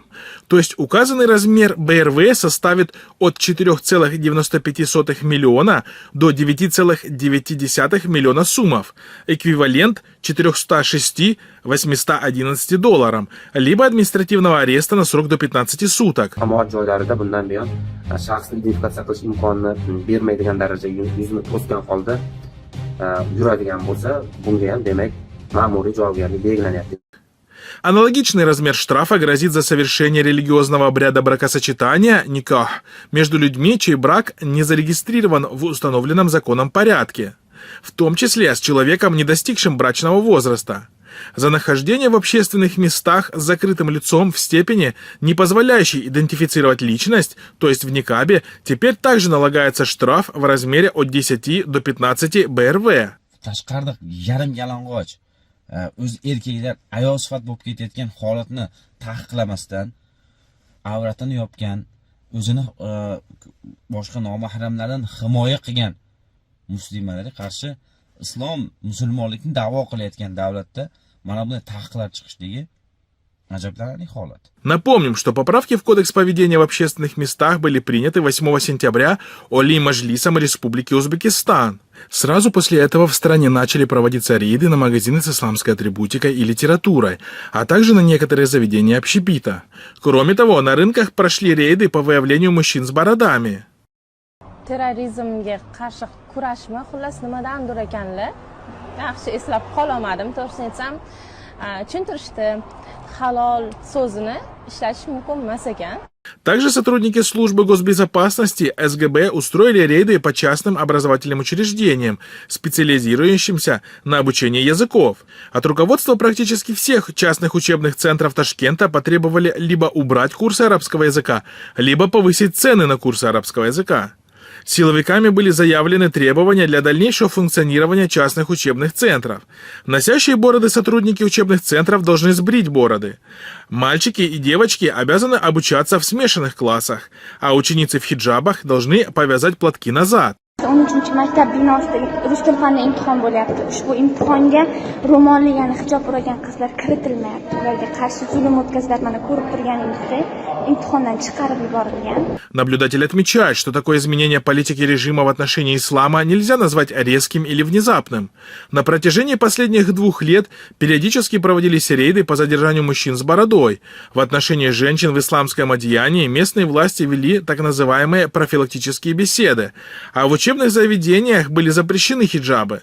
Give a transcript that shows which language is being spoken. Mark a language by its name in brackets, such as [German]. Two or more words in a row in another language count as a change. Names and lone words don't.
[Russian] То есть указанный размер БРВ составит от 4,95 миллиона до 9,9 миллиона сумов, эквивалент $406-811, либо административного ареста на срок до 15 суток. [Uzbek] Shaxsni identifikatsiya qilish imkonini bermaydigan darajaga yuzini to'sgan holda yuradigan bo'lsa, bunga ham demak ma'muriy javobgarlik belgilanyapti. [Russian] Аналогичный размер штрафа грозит за совершение религиозного обряда бракосочетания никах между людьми, чей брак не зарегистрирован в установленном законом порядке, в том числе с человеком, не достигшим брачного возраста. За нахождение в общественных местах с закрытым лицом в степени, не позволяющей идентифицировать личность, то есть в никабе, теперь также налагается штраф в размере от 10 до 15 БРВ. [Uzbek] Tashqarida yarim yalang'och o'z erkaklar ayol sifat bo'lib ketayotgan holatni taqiqlamasdan avratini yopgan, o'zini boshqa nomahramlardan himoya qilgan muslimalarga qarshi islom musulmonlikni da'vo qilayotgan davlatda mana bunday taqiqlar chiqishligi ajablanarli holat. [Russian] Напомним, что поправки в Кодекс поведения в общественных местах были приняты 8 сентября Оли Маджлисом Республики Узбекистан. Сразу после этого в стране начали проводиться рейды на магазины с исламской атрибутикой и литературой, а также на некоторые заведения общепита. Кроме того, на рынках прошли рейды по выявлению мужчин с бородами. [Uzbek] Terrorizmga qarshi kurashma, xullas nimadandir ekanlar. Yaxshi eslab qolmadim, to'g'risini aytsam, tushuntirishdi, halol so'zini ishlatish mumkin emas ekan. [Russian] Также сотрудники службы госбезопасности СГБ устроили рейды по частным образовательным учреждениям, специализирующимся на обучении языков. От руководства практически всех частных учебных центров Ташкента потребовали либо убрать курсы арабского языка, либо повысить цены на курсы арабского языка. Силовиками были заявлены требования для дальнейшего функционирования частных учебных центров. Носящие бороды сотрудники учебных центров должны сбрить бороды. Мальчики и девочки обязаны обучаться в смешанных классах, а ученицы в хиджабах должны повязать платки назад. [Uzbek] 13 maktab binosida rus tili fani imtihon bo'lyapti. Ushbu imtihonga ro'molli, ya'ni hijob o'ragan qizlar kiritilmayapti. Ularga qarshi zulm o'tkaziladi. Mana ko'rib turganingizdek, imtihondan chiqarib yuborilgan. [Russian] Наблюдатель отмечает, что такое изменение политики режима в отношении ислама нельзя назвать резким или внезапным. На протяжении последних 2 лет периодически проводились рейды по задержанию мужчин с бородой. В отношении женщин в исламском одеянии местные власти вели так называемые профилактические беседы, а в учебных заведениях были запрещены хиджабы.